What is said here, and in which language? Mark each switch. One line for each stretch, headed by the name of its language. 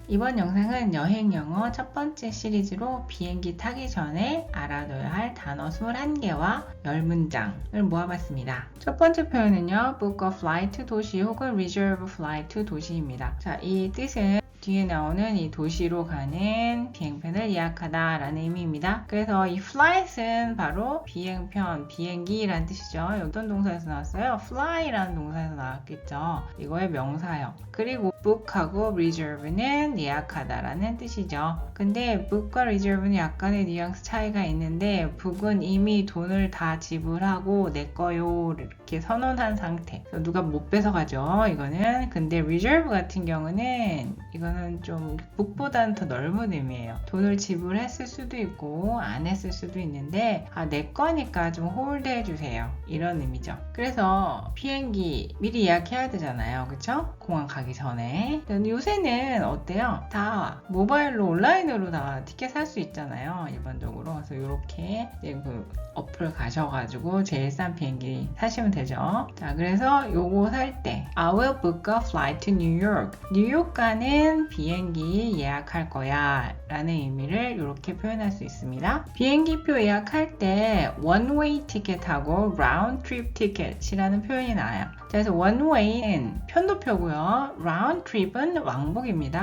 Korean: 이번 영상은 여행영어 첫 번째 시리즈로 비행기 타기 전에 알아둬야 할 단어 21개와 10문장을 모아봤습니다. 첫 번째 표현은요,
English: book a flight to
Korean: 도시 혹은
English: reserve flight to 도시입니다.
Korean: 자, 이 뜻은 뒤에 나오는 이 도시로 가는 비행편을 예약하다 라는 의미입니다. 그래서 이 flight은 바로 비행편, 비행기라는 뜻이죠. 어떤 동사에서 나왔어요? fly라는 동사에서 나왔겠죠. 이거의 명사형. 그리고 book하고 reserve는 예약하다 라는 뜻이죠. 근데 book과 reserve는 약간의 뉘앙스 차이가 있는데 book은 이미 돈을 다 지불하고 내 거요 이렇게 선언한 상태. 누가 못 뺏어가죠. 이거는. 근데 reserve 같은 경우는 이거는 좀 book보다는 더 넓은 의미예요. 돈을 지불했을 수도 있고 안 했을 수도 있는데 내 거니까 좀 홀드 해주세요. 이런 의미죠. 그래서 비행기 미리 예약해야 되잖아요. 그쵸? 공항 가기 전에. 요새는 어때요? 다 모바일로 온라인으로 다 티켓 살 수 있잖아요. 일반적으로. 그래서 이렇게 그 어플 가셔가지고 제일 싼 비행기 사시면 되죠. 자, 그래서 요거 살 때
English: I will book a flight to New York.
Korean: 뉴욕 가는 비행기 예약할 거야 라는 의미를 이렇게 표현할 수 있습니다. 비행기표 예약할 때 one way 티켓하고 round trip 티켓이라는 표현이 나와요. 그래서 one way는 편도표고요. round trip은 왕복입니다.